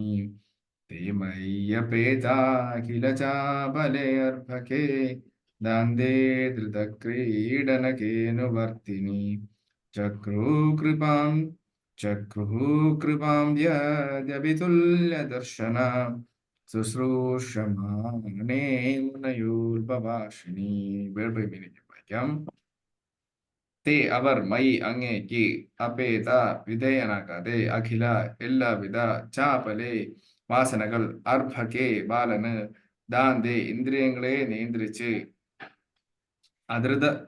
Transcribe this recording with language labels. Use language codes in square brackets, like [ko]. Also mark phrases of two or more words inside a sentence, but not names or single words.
[sa] ते मय्यपेताखिल चाबलेऽर्भके दान्दे धृतक्रीडनकेऽनुवर्तिनि चक्रुः कृपां यद्यपि तुल्यदर्शना शुश्रूषमाणे മുനയോർഭഭാഷിണി. [en] word meaning [ml] വായിക്കാം. തേ അവർ മൈ അങ്ങേക്ക് അപേത വിധേയനാകാതെ അഖില എല്ലാവിധ ചാപലെ വാസനകൾ അർഭകെ ബാലന് ദാന്തേ ഇന്ദ്രിയങ്ങളെ നിയന്ത്രിച്ച് അധൃത